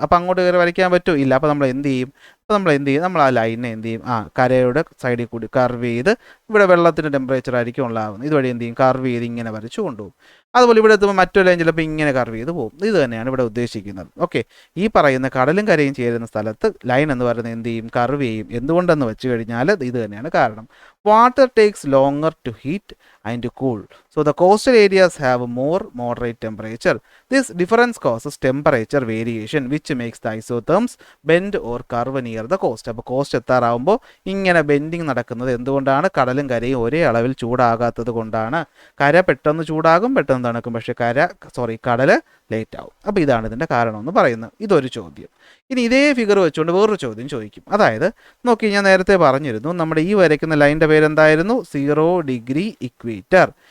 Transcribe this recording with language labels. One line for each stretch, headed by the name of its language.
Malayalam: അപ്പോൾ അങ്ങോട്ട് കയറി വരയ്ക്കാൻ പറ്റുമോ? ഇല്ല. അപ്പോൾ നമ്മൾ എന്ത് ചെയ്യും, നമ്മൾ ആ ലൈനെ എന്ത് ചെയ്യും, കരയുടെ സൈഡിൽ കൂടി കർവ് ചെയ്ത്, ഇവിടെ വെള്ളത്തിൻ്റെ ടെമ്പറേച്ചർ ആയിരിക്കും ഉണ്ടാകുന്നത്, ഇതുവഴി എന്ത് ചെയ്യും, കർവ് ചെയ്ത് ഇങ്ങനെ വരച്ച് കൊണ്ടുപോകും. അതുപോലെ ഇവിടെ എത്തുമ്പോൾ മറ്റൊരു ലൈൻ ചിലപ്പോൾ ഇങ്ങനെ കർവ് ചെയ്ത് പോകും. ഇത് തന്നെയാണ് ഇവിടെ ഉദ്ദേശിക്കുന്നത്. ഓക്കെ, ഈ പറയുന്ന കടലും കരയും ചേരുന്ന സ്ഥലത്ത് ലൈൻ എന്ന് പറയുന്നത് എന്ത് ചെയ്യും, കർവ് ചെയ്യും. എന്തുകൊണ്ടെന്ന് വെച്ച് കഴിഞ്ഞാൽ ഇത് തന്നെയാണ് കാരണം.
English: Water takes longer to heat and cool. So the coastal areas have more moderate temperature. This difference causes temperature variation which makes the isotherms bend or curve near the coast.
Malayalam: അപ്പോൾ cost എത്താറാവുമ്പോൾ ഇങ്ങനെ bending നടക്കുന്നത് എന്തുകൊണ്ടാണ്? കടലും കരയും ഒരേ അളവിൽ ചൂടാകാത്തത് കൊണ്ടാണ്. കര പെട്ടെന്ന് ചൂടാകും, പെട്ടെന്ന് തണുക്കും, പക്ഷേ കടൽ ലേറ്റ് ആവും. അപ്പോൾ ഇതാണ് ഇതിൻ്റെ കാരണം എന്ന് പറയുന്നത്. ഇതൊരു ചോദ്യം. ഇനി ഇതേ ഫിഗർ വെച്ചുകൊണ്ട് വേറൊരു ചോദ്യം ചോദിക്കും. അതായത് നോക്കി, ഞാൻ നേരത്തെ പറഞ്ഞിരുന്നു നമ്മുടെ ഈ വരയ്ക്കുന്ന ലൈൻ്റെ പേരെന്തായിരുന്നു, 0 ഡിഗ്രി ഇക്വേറ്റർ.